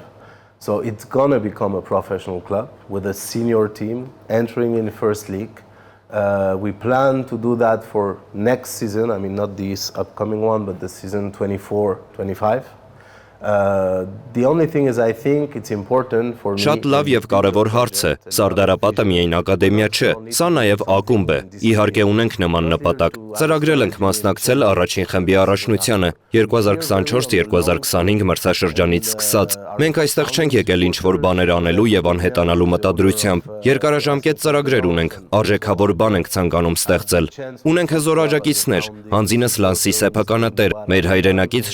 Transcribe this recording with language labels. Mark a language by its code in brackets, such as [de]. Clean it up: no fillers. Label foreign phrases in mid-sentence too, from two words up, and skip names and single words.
[en] So it's gonna become a professional club with a senior team entering in First League. We plan to do that for next season. I mean, not this upcoming one, but the season 24-25. The only thing is, I think it's important for me. [hy] Շատ լավ եւ կարեւոր հարց է։ Սարդարապատը միայն ակադեմիա չէ, սա նաեւ ակումբ է։ Իհարկե ունենք նման նպատակ։ Ծրագրել ենք մասնակցել առաջին խմբի առաջնությանը 2024-2025 մրցաշրջանից սկսած։ Մենք այստեղ չենք եկել ինչ-որ բաներ անելու եւ անհետանալու մտադրությամբ։ Երկարաժամկետ ծրագրեր ունենք, արժեքավոր բան ենք ցանկանում ստեղծել։ Ունենք հզոր աջակիցներ, հանձինս Լանսի սեփականատեր, մեր հայրենակից